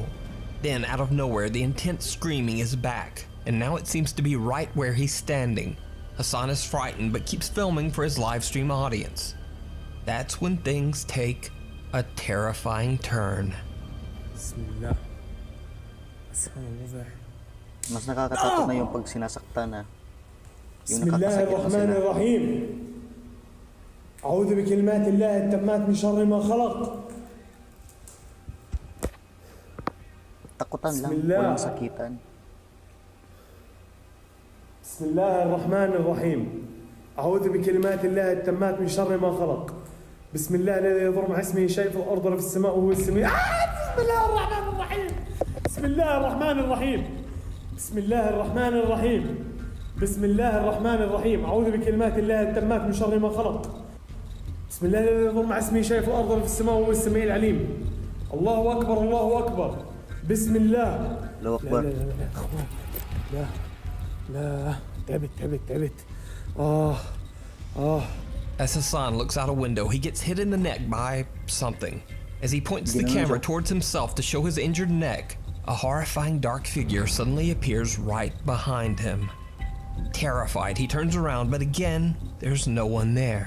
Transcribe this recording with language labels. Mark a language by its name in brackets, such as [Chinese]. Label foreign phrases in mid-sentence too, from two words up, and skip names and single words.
[English] Then, out of nowhere, the intense screaming is back, and now it seems to be right where he's standing. Hassan is frightened but keeps filming for his live stream audience. That's when things take a terrifying turn. [Arabic] بسم الله. أسمع الوضع. [Filipino] Mas nakakatakot na yung pag sinasaktan na. Yung [Arabic] بسم الله [Filipino] nakakasakit na [Arabic] الرحمن [Filipino] sila. [Arabic] الرحيم. أعوذ بكلمات الله التامات من شر ما خلق. [Filipino] Takutan lang, Bismillah. walang sakitan. [Arabic] بسم الله الرحمن الرحيم. أعوذ بكلمات الله التامات من شر ما خلق. بسم الله الذي يضر مع اسمه شيء في الأرض ولا في السماء وهو السميع. بسم الله الرحمن الرحيم. بسم الله الرحمن الرحيم. بسم الله الرحمن الرحيم. بسم الله الرحمن الرحيم. أعوذ بكلمات الله التامات من شر ما خلق. بسم الله الذي يضر مع اسمه شيء في الأرض ولا في السماء وهو السميع العليم. الله أكبر الله أكبر. بسم الله. الله أكبر. لا لا تعبت. [English] As Hassan looks out a window, he gets hit in the neck by something. As he points the camera towards himself to show his injured neck, a horrifying dark figure suddenly appears right behind him. Terrified, he turns around, but again, there's no one there.